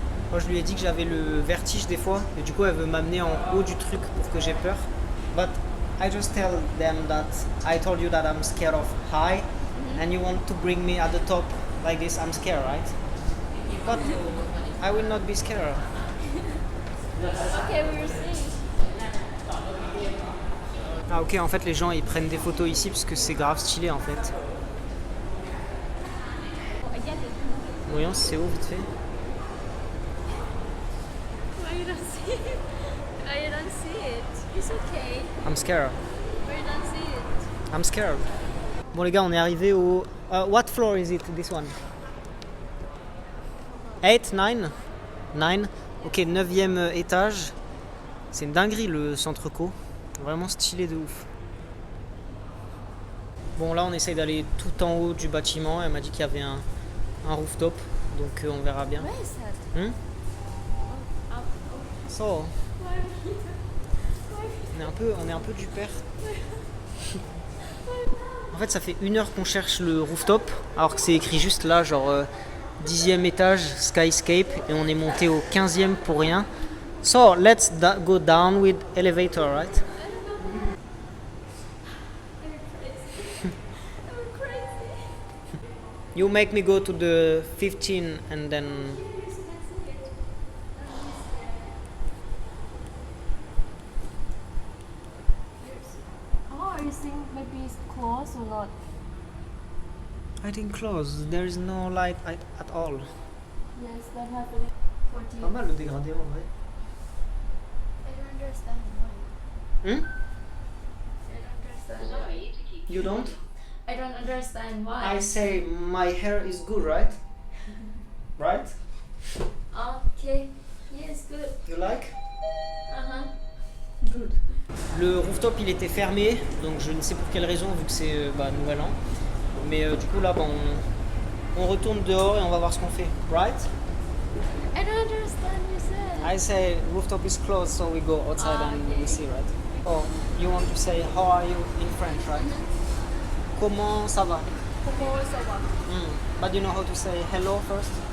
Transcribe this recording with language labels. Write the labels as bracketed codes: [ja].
[fr] Moi, je lui ai dit que j'avais le vertige des fois, et du coup, elle veut m'amener en haut du truc pour que j'ai peur. [en] But I just tell them that I told you that I'm scared of high, and you want to bring me at the top like this. I'm scared, right? But I will not be scared. Okay, we will see. [fr] Ah ok, en fait les gens ils prennent des photos ici parce que c'est grave stylé en fait. Voyons si c'est où vite fait. [en] Why you don't see it? Why you don't see it? It's okay. I'm scared. Why you don't see it? I'm scared. [fr] Bon les gars, on est arrivé au... [en] what floor is it, this one? [fr] 8, 9? 9. Ok, 9e étage. C'est une dinguerie le centre co. Vraiment stylé de ouf. Bon là on essaye d'aller tout en haut du bâtiment. Elle m'a dit qu'il y avait un rooftop. Donc on verra bien. [en] Where is that? [fr] So, on est un peu du père. En fait ça fait 1 heure qu'on cherche le rooftop. Alors que c'est écrit juste là genre 10e étage skyscape. Et on est monté au 15e pour rien. [en] So let's go down with elevator, right? You make me go to the 15 and then... Oh, you think maybe it's closed or not? I think close. There is no light at all. Yes, that happened. 14. [fr] Pas mal le dégradé en vrai. [en] I don't understand why. Hmm? I don't understand why. You don't? I don't understand why. I say my hair is good, right? Right? Okay. Yes, good. You like? Uh-huh. Good. [fr] Le rooftop il était fermé, donc je ne sais pour quelle raison vu que c'est nouvel an. Mais du coup là on retourne dehors et on va voir ce qu'on fait, right? [en] I don't understand you said. I say rooftop is closed, so we go outside and Okay. we see, right? Oh, you want to say how are you in French, right? [fr] Comment ça va? Comment ça va? [en] But you know how to say hello first?